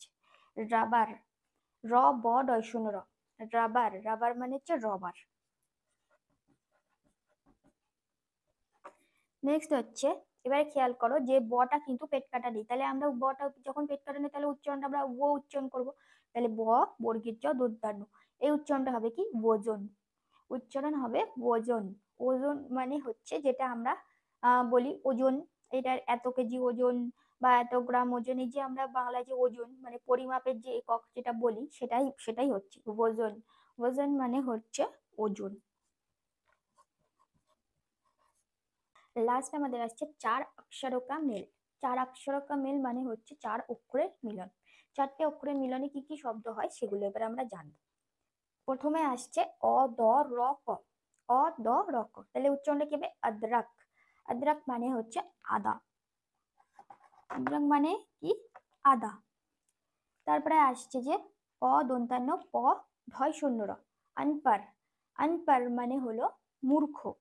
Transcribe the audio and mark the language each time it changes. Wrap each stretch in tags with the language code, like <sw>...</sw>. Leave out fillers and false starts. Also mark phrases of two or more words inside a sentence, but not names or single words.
<bn>রাবার। র ব ডয় শূন্য র, রাবার। রাবার মানে হচ্ছে রবার। নেক্সট হচ্ছে, এবারে খেয়াল করো যে বটা কিন্তু পেট কাটা নেই, তাহলে আমরা বটা যখন পেট কাটা নেই তাহলে উচ্চারণটা আমরা ও উচ্চারণ করব। তাহলে ব বর্গীর জ দন্তান্ন, এই উচ্চারণটা হবে কি ওজন। উচ্চারণ হবে ওজন। ওজন মানে হচ্ছে যেটা আমরা বলি ওজন, এটার এত কেজি ওজন বা এত গ্রাম ওজন, এই যে আমরা বাংলায় যে ওজন মানে পরিমাপের যে একক যেটা বলি, সেটাই সেটাই হচ্ছে ওজন। ওজন মানে হচ্ছে ওজন। লাস্ট আমাদের আসছে</bn> <hi>चार अक्षर का मेल। चार अक्षर का मेल</hi> <bn>মানে হচ্ছে চার অক্ষরের মিলন। চারটে অক্ষরের মিলনে কি কি শব্দ হয় সেগুলো এবার আমরা জানবো। প্রথমে আসছে অ দ র ক। অ দ র ক, তাহলে উচ্চারণটা কি হবে আদ্রাক। আদ্রাক মানে হচ্ছে আদা। আদ্রাক মানে কি আদা। তারপরে আসছে যে অ দন্তান্ন প ধয় শূন্য র, আনপার। আনপার মানে হলো মূর্খ।</bn>